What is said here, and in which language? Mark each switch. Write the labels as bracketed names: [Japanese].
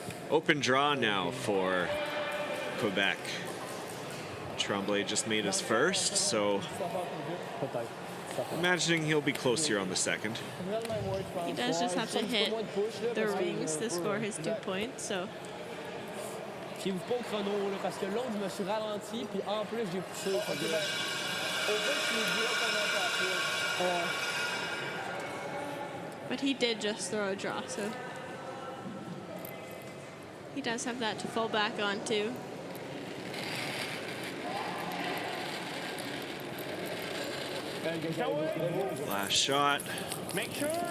[English] Open draw now for Quebec. Tremblay just made his first, so imagining he'll be close here on the second. He does just have to hit the rings to score his 2 points, so. [French] Puis vous pas au chrono, là, parce que l'autre, je me suis ralenti, puis en plus, j'ai poussé. Fait que, au fait, je suis directement après. [English] But he did just throw a draw, so. He does have that to fall back on, too. Last shot. Make sure.